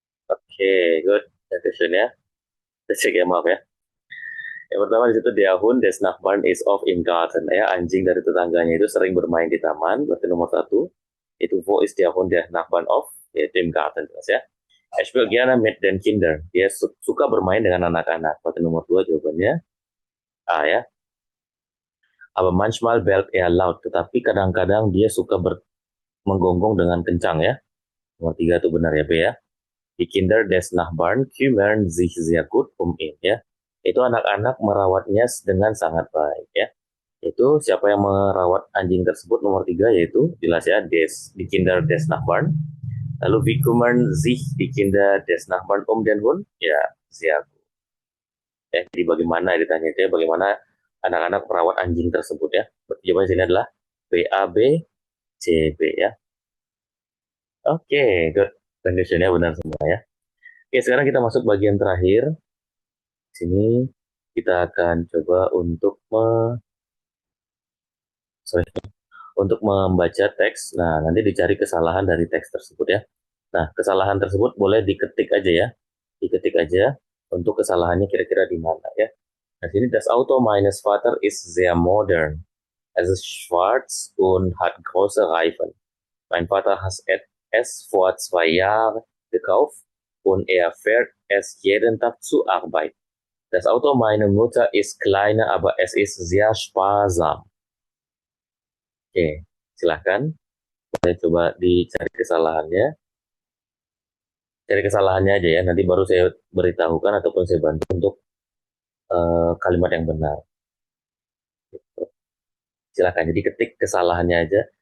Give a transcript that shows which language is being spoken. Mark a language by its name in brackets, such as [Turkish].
[Indonesian] Oke, good. Question ya. Cek ya, maaf ya. Yang pertama di situ, [German] der Hund des Nachbarn ist oft im Garten. [Indonesian] Ya, anjing dari tetangganya itu sering bermain di taman. Berarti nomor satu. [German] Itu wo ist der Hund des Nachbarn oft? Yaitu im Garten, [Indonesian] jelas ya. [German] Er spielt gerne mit den Kindern. [Indonesian] Dia suka bermain dengan anak-anak. Berarti nomor dua jawabannya A ya. [German] Aber manchmal bellt er laut. [Indonesian] Tetapi kadang-kadang dia suka menggonggong dengan kencang ya. Nomor tiga itu benar ya, B ya. [German] Die Kinder des Nachbarn kümmern sich sehr gut um ihn ya. [Indonesian] Itu anak-anak merawatnya dengan sangat baik ya. Itu siapa yang merawat anjing tersebut? Nomor tiga, yaitu jelas ya, [German] die Kinder des Nachbarn. Lalu wie kümmern sich die Kinder des Nachbarn um den Hund? Ya, sehr gut. [Indonesian] Ya, jadi bagaimana ditanya itu ya, bagaimana anak-anak merawat anjing tersebut ya. Jawabannya sini adalah B A B C B ya. Oke, good. Conditionnya benar semua ya. Oke, sekarang kita masuk bagian terakhir. Sini kita akan coba untuk sorry, untuk membaca teks. Nah, nanti dicari kesalahan dari teks tersebut ya. Nah, kesalahan tersebut boleh diketik aja ya. Diketik aja untuk kesalahannya kira-kira di mana ya. Nah, sini [German] das Auto meines Vater ist sehr modern. Es ist schwarz und hat große Reifen. Mein Vater hat es vor 2 Jahren gekauft und er fährt es jeden Tag zur Arbeit. Das Auto meiner Mutter ist kleiner, aber es ist sehr sparsam. [Indonesian] Oke, silahkan. Saya coba dicari kesalahannya. Cari kesalahannya aja ya. Nanti baru saya beritahukan ataupun saya bantu untuk kalimat yang benar. Gitu. Silahkan. Jadi ketik kesalahannya aja.